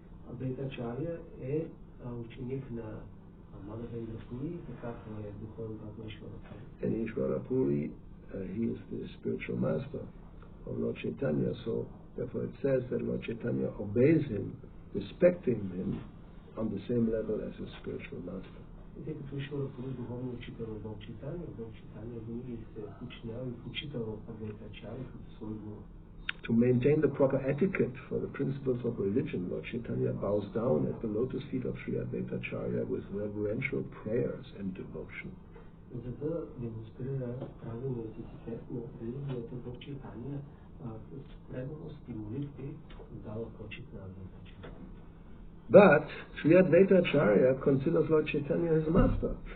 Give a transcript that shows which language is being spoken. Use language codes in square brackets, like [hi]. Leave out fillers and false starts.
[bg] Advaita Acarya е ученик на Madhavendra Puri, така е духовен брат на Ishvara Puri. [en] And Ishvara Puri, he is the spiritual master of Lord Chaitanya, so therefore it says that Lord Chaitanya obeys him, respecting him on the same level as his spiritual master. [bg] Тъй като Ishvara Puri е духовният учител на Бог Чайтания винаги се учинява и учител от Advaita Acarya като свой гуру. [en] To maintain the proper etiquette for the principles of religion, Lord Chaitanya bows down at the lotus feet of Sri Advaita Acarya with reverential prayers and devotion. [bg] За да демонстрира правилният етикет на религията, Бог Чайтания с преданост и молитви дава почит на Адвайта Acarya. [en] But Sri Advaita Acarya considers Lord Chaitanya his master.